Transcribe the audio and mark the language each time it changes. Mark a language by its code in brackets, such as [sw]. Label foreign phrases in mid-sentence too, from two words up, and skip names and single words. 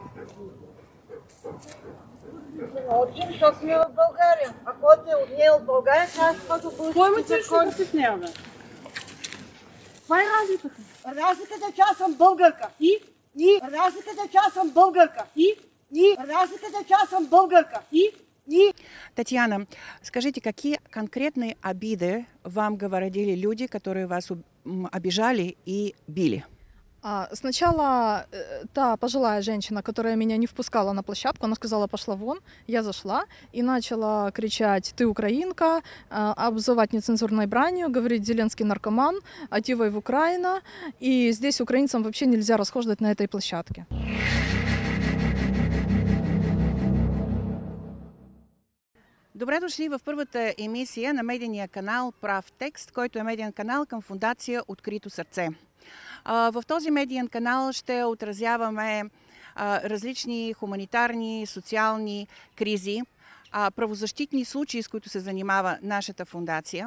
[bg] Ще научим, защото сме в България. Ако не е от България, трябва да се ходи български. Кой му ти ще си в нея, бе? Това е разликата. Разликата е, че аз съм българка. И разликата е, че аз съм българка. И разликата е, че аз съм българка. [ru] Татьяна, скажите, какие конкретные обиды вам говорили люди, которые вас обижали и били? Сначала та пожилая женщина, которая меня не впускала на площадку, она сказала: пошла вон. Я зашла и начала кричать: ты украинка, обзывать нецензурной бранью, говорить: Зеленский наркоман, Ативой в Украина. И здесь украинцам вообще нельзя расхождать на этой площадке. [bg] Добре дошли в първата емисия на медийния канал Прав текст, който е медиен канал към фондация Открито сърце. В този медиен канал ще отразяваме различни хуманитарни, социални кризи, правозащитни случаи, с които се занимава нашата фондация.